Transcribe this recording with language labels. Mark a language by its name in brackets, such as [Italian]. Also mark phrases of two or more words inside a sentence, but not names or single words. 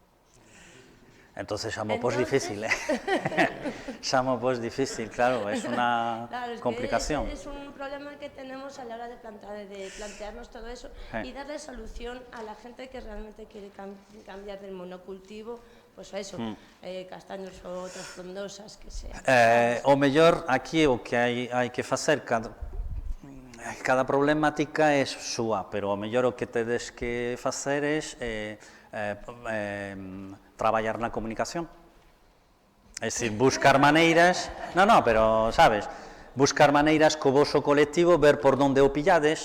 [Spanish] Entonces xamo pos difícil, xamo pos difícil, claro, es una complicación. Es un problema que tenemos a la hora de plantearnos todo eso y darle solución a la gente que realmente quiere cambiar del monocultivo, pues a eso, castaños o otras frondosas que sean. [Galician] O mellor, aquí o que hai que facer, cada problemática é súa, pero o mellor o que tedes que facer é traballar na comunicación. É dicir, buscar maneiras, pero, sabes, buscar maneiras co voso colectivo, ver por onde o pillades.